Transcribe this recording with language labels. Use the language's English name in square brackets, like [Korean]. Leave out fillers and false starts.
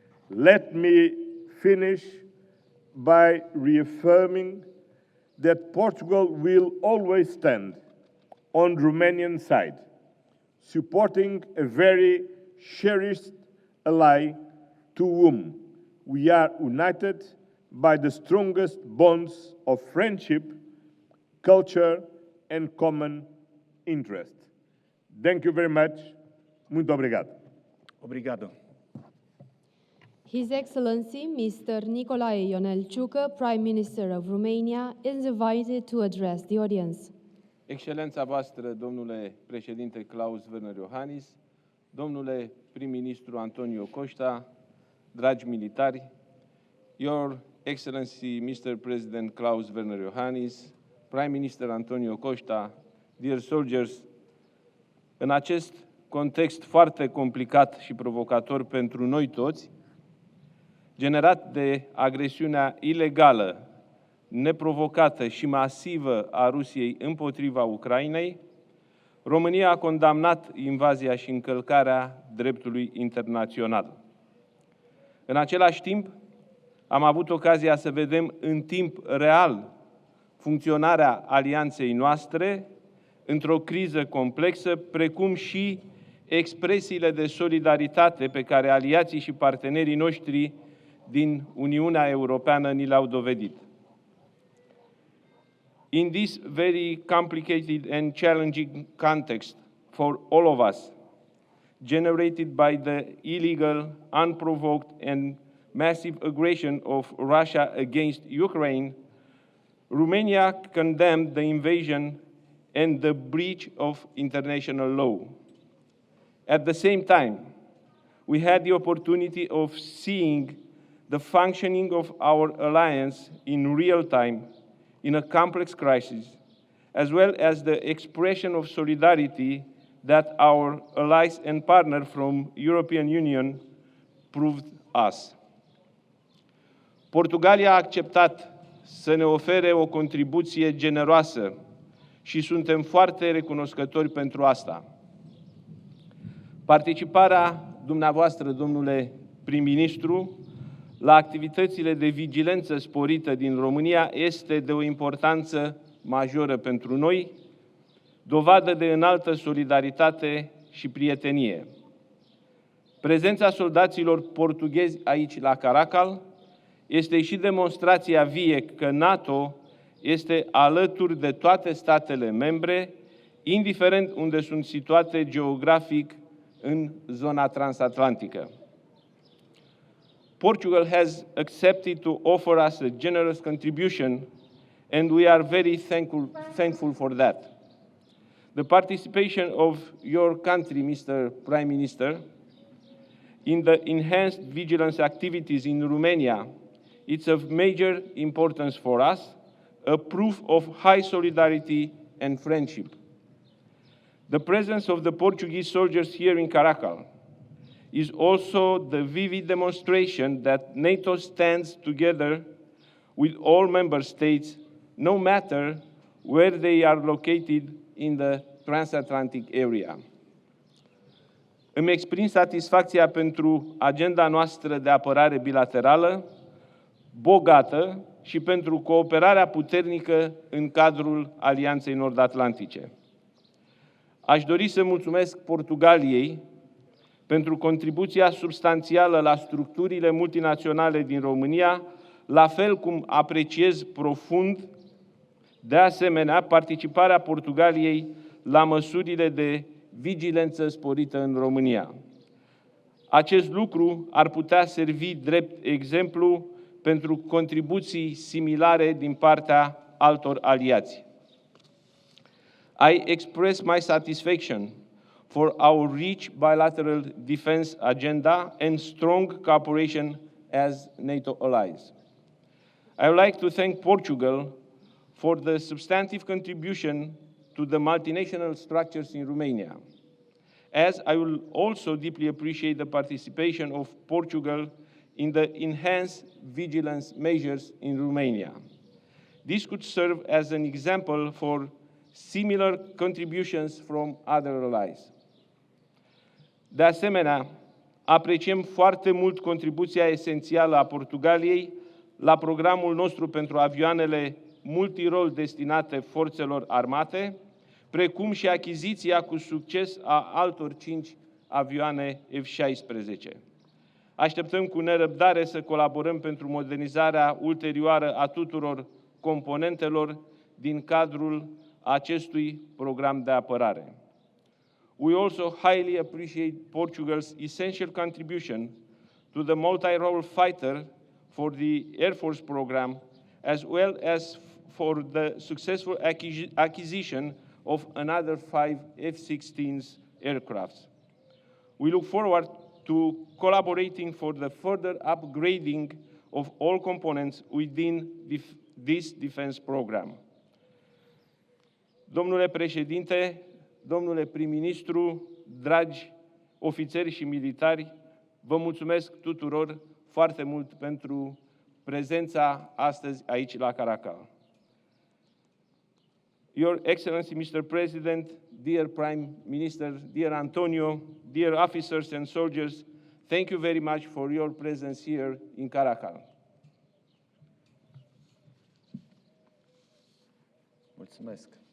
[English] Let me finish by reaffirming that Portugal will always stand on the Romanian side, supporting a very cherished ally to whom we are united by the strongest bonds of friendship, culture, and common interest. Thank you very much. [Portuguese] Muito obrigado. Obrigado. [English] His Excellency Mr. Nicolae Ionel Ciucă, Prime Minister of Romania, is invited to address the audience. [Romanian] Excelența voastră, domnule președinte Klaus Werner Iohannis, domnule prim-ministru Antonio Costa, dragi militari, [English] Your Excellency Mr. President Klaus Werner Iohannis, Prime Minister Antonio Costa, dear soldiers, [Romanian] în acest context foarte complicat și provocator pentru noi toți, generat de agresiunea ilegală, neprovocată și masivă a Rusiei împotriva Ucrainei, România a condamnat invazia și încălcarea dreptului internațional. În același timp, am avut ocazia să vedem în timp real funcționarea alianței noastre într-o criză complexă, precum și expresiile de solidaritate pe care aliații și partenerii noștri din Uniunea Europeană ni le-au dovedit. [English] In this very complicated and challenging context for all of us, generated by the illegal, unprovoked and massive aggression of Russia against Ukraine, Romania condemned the invasion and the breach of international law. At the same time, we had the opportunity of seeing the functioning of our alliance in real time in a complex crisis, as well as the expression of solidarity that our allies and partners from European Union proved us. [Romanian] Portugalia a acceptat să ne ofere o contribuție generoasă și suntem foarte recunoscători pentru asta. Participarea dumneavoastră, domnule prim-ministru, la activitățile de vigilență sporită din România este de o importanță majoră pentru noi, dovadă de înaltă solidaritate și prietenie. Prezența soldaților portughezi aici la Caracal este și demonstrația vie că NATO este alături de toate statele membre, indiferent unde sunt situate geografic în zona transatlantică. [English] Portugal has accepted to offer us a generous contribution, and we are very thankful for that. The participation of your country, Mr. Prime Minister, in the enhanced vigilance activities in Romania, it's of major importance for us, a proof of high solidarity and friendship. The presence of the Portuguese soldiers here in Caracal is also the vivid demonstration that NATO stands together with all member states, no matter where they are located in the transatlantic area. [Romanian] Îmi exprim satisfacția pentru agenda noastră de apărare bilaterală, bogată, și pentru cooperarea puternică în cadrul Alianței Nord-Atlantice. Aș dori să mulțumesc Portugaliei pentru contribuția substanțială la structurile multinaționale din România, la fel cum apreciez profund, de asemenea, participarea Portugaliei la măsurile de vigilență sporită în România. Acest lucru ar putea servi drept exemplu pentru contribuții similare din partea altor aliați. [English] I express my satisfaction for our rich bilateral defense agenda and strong cooperation as NATO allies. I would like to thank Portugal for the substantive contribution to the multinational structures in Romania, as I will also deeply appreciate the participation of Portugal in the enhanced vigilance measures in Romania. This could serve as an example for similar contributions from other allies. [Romanian] De asemenea, apreciem foarte mult contribuția esențială a Portugaliei la programul nostru pentru avioanele multirol destinate forțelor armate, precum și achiziția cu succes a altor 5 avioane F-16. Așteptăm cu nerăbdare să colaborăm pentru modernizarea ulterioară a tuturor componentelor din cadrul acestui program de apărare. [English] We also highly appreciate Portugal's essential contribution to the multi-role fighter for the Air Force program, as well as for the successful acquisition of another 5 F-16 aircrafts. We look forward to collaborating for the further upgrading of all components within this defense program. [Romanian] Domnule președinte, domnule prim-ministru, dragi ofițeri și militari, vă mulțumesc tuturor foarte mult pentru prezența astăzi aici la Caracal. [English] Your Excellency, Mr. President, dear Prime Minister, dear Antonio, dear officers and soldiers, thank you very much for your presence here in Caracal. [Romanian] Mulțumesc.